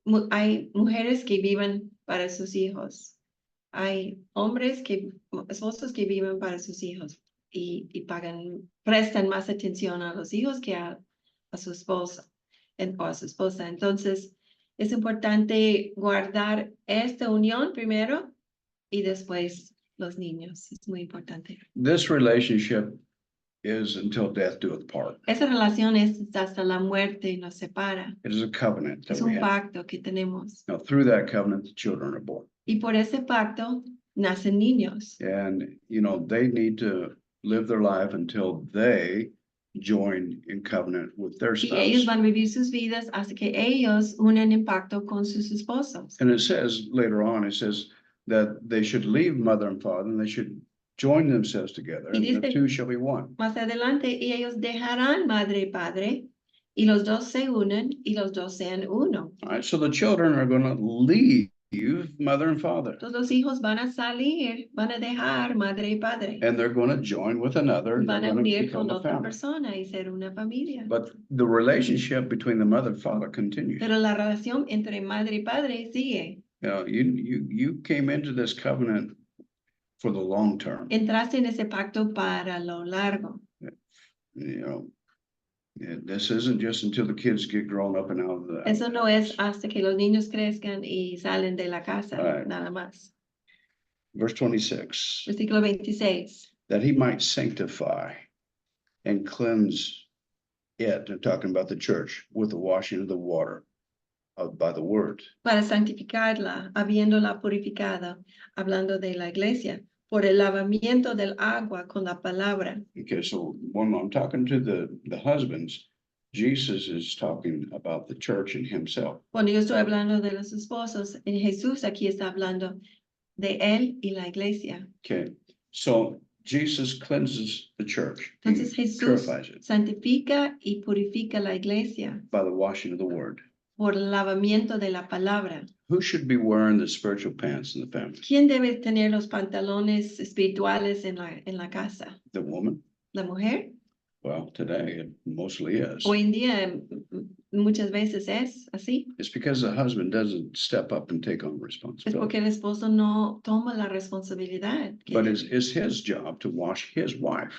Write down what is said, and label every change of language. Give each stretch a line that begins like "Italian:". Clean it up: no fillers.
Spanish: Hay mujeres que viven para sus hijos, hay esposos que viven para sus hijos y prestan más atención a los hijos que a su esposa o a su esposa. Entonces, es importante guardar esta unión primero y después los niños. Es muy importante.
English: This relationship is until death do us part.
Spanish: Esa relación es hasta la muerte nos separa.
English: It is a covenant that
Spanish: Es
English: we
Spanish: un
English: have.
Spanish: pacto que tenemos.
English: Now, through that covenant, the children are born.
Spanish: Y por ese pacto nacen niños.
English: And, they need to live their life until they join in covenant with their
Spanish: Y ellos
English: spouse.
Spanish: van a vivir sus vidas hasta que ellos unen en pacto con sus esposos.
English: And it says later on, it says that they should leave mother and father and they should join themselves together
Spanish: Y
English: and the
Spanish: dice-
English: two shall be one.
Spanish: Más adelante, y ellos dejarán madre y padre, y los dos se unen, y los dos sean uno.
English: All right, so the children are going to leave mother and father,
Spanish: Todos los hijos van a salir, van a dejar madre y padre.
English: and they're going to join with another, and they're
Spanish: Van a
English: going to
Spanish: unir
English: become
Spanish: con
English: a
Spanish: otra
English: family.
Spanish: persona y ser una familia.
English: But the relationship between the mother and father continues.
Spanish: Pero la relación entre madre y padre sigue.
English: You know, you came into this covenant for the long term.
Spanish: Entraste en ese pacto para lo largo.
English: You know, this isn't just until the kids get grown up and out of the.
Spanish: Eso no es hasta que los niños crezcan y salen de la casa,
English: Right.
Spanish: nada más.
English: Verse 26,
Spanish: Versículo 26.
English: that he might sanctify and cleanse it, and talking about the church, with the washing of the water by the word.
Spanish: Para santificarla, habiéndola purificado, hablando de la iglesia, por el lavamiento del agua con la palabra.
English: Okay, so when I'm talking to the husbands, Jesus is talking about the church and himself.
Spanish: Cuando yo estoy hablando de los esposos, en Jesús aquí está hablando de él y la iglesia.
English: Okay, so Jesus cleanses the church. He
Spanish: Entonces Jesús
English: purifies it
Spanish: santifica y purifica la iglesia
English: by the washing of the word.
Spanish: por el lavamiento de la palabra.
English: Who should be wearing the spiritual pants in the family?
Spanish: ¿Quién debe tener los pantalones espirituales en la casa?
English: The woman?
Spanish: ¿La mujer?
English: Well, today it mostly is.
Spanish: Hoy en día muchas veces es así.
English: It's because the husband doesn't step up and take on
Spanish: Es
English: responsibility.
Spanish: porque el esposo no toma la responsabilidad.
English: But it's his job to wash his wife.